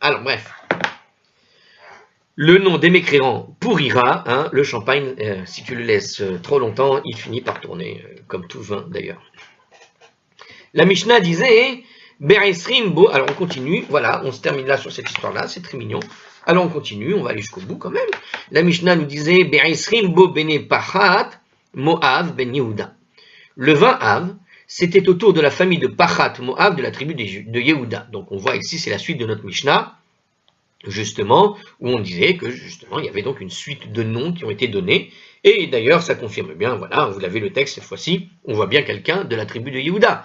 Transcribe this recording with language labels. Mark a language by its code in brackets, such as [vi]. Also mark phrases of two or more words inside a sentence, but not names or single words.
[fr] Alors bref, le nom des mécréants pourrira, hein, le champagne, si tu le laisses trop longtemps, il finit par tourner, comme tout vin d'ailleurs. La Mishnah disait, [he] בעשרים בו, [fr] alors on continue, voilà, on se termine là sur cette histoire-là, c'est très mignon. Alors on continue, on va aller jusqu'au bout quand même. La Mishnah nous disait, [he] בעשרים בו בני פחת מואב בן יהודה. [fr] Le 20 Av, c'était autour de la famille de Pachat Moav de la tribu de Yehuda. Donc on voit ici, c'est la suite de notre Mishnah, justement, où on disait que justement il y avait donc une suite de noms qui ont été donnés, et d'ailleurs ça confirme bien, voilà, vous l'avez le texte cette fois-ci, on voit bien quelqu'un de la tribu de Yehuda.